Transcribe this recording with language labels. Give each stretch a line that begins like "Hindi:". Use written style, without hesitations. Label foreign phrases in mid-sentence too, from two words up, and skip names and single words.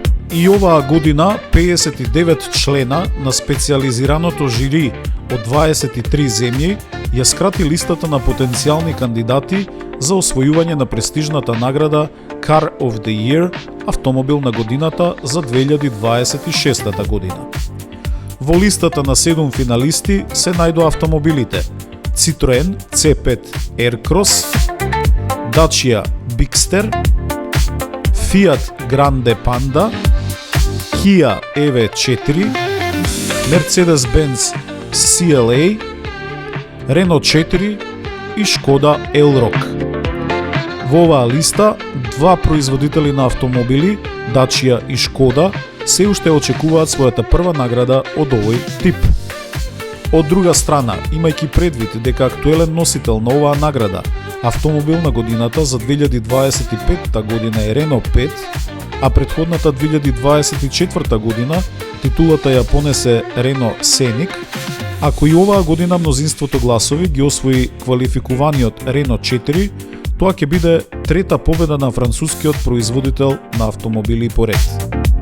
Macedonian: И оваа година 59 члена на специјализираното жири од 23 земји ја скрати листата на потенцијални кандидати за освојување на престижната награда
English: Car of the Year,
Macedonian: автомобил на годината за 2026 година. Во листата на 7 финалисти се најдоа автомобилите Citroen C5 Aircross, Dacia Bigster, Fiat Grande Panda, Kia EV4, Mercedes-Benz CLA, Renault 4 и Škoda Elroq. Во оваа листа, два производители на автомобили, Dacia и Škoda, се уште очекуваат својата прва награда од овој тип. Од друга страна, имајќи предвид дека актуелен носител на оваа награда, автомобил на годината за 2025 година е Renault 5, а претходната 2024 година титулата ја понесе Renault Scenic, ако и оваа година мнозинството гласови ги освои квалификуваниот Renault 4, тоа ќе биде трета победа на францускиот производител на автомобили поред.